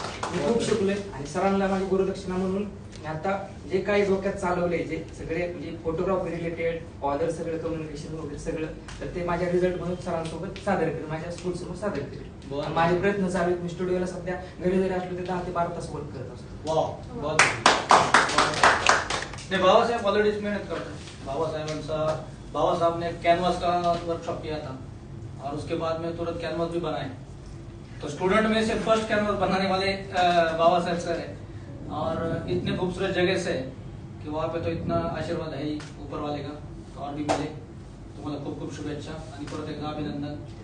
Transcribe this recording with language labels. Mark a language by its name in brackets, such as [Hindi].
[Marathi] मी खूप शिकलोय आणि सरांना माझी गुरुदक्षिणा म्हणून मी आता जे काही डोक्यात चालवले, जे सगळे म्हणजे फोटोग्राफी रिलेटेड ऑदर सगळं कम्युनिकेशन वगैरे सगळं, तर ते माझ्या रिझल्ट म्हणून सरांसोबत सादर करेल, माझ्या स्कूल समोर सादर करेल. माझे प्रयत्न चालू आहेत. मी स्टुडिओला सध्या घरी जरी असलो ते 10 ते 12 तास वर्क करत असतो. [Hindi] बाबा साहब ऑलरेडी मेहनत करते हैं। बाबा साहब ने कैनवास का वर्कशॉप किया था और उसके बाद में तुरंत कैनवास भी बनाए। तो स्टूडेंट में से फर्स्ट कैनवास बनाने वाले बाबा साहब सर है, और इतने खूबसूरत जगह से कि वहाँ पे तो इतना आशीर्वाद है ही ऊपर वाले का, तो और भी मिले। [Marathi] तुम्हाला खूप खूप शुभेच्छा आणि परत एकदा अभिनंदन।